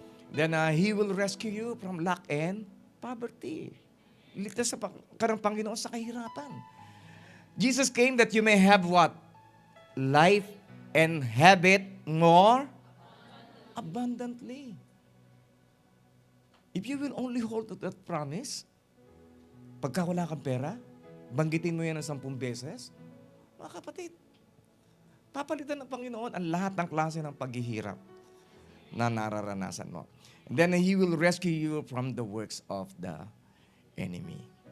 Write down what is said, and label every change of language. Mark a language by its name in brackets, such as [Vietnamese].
[English] Then He will rescue you from lack and poverty. [Filipino] Ligtas sa karang Panginoon sa kahirapan. [English] Jesus came that you may have what? Life and have it more abundantly. If you will only hold to that promise, [Filipino] pagka wala kang pera, banggitin mo yan ng 10 beses, mga kapatid, papalitan ng Panginoon ang lahat ng klase ng paghihirap na nararanasan mo. [English] And then He will rescue you from the works of the enemy.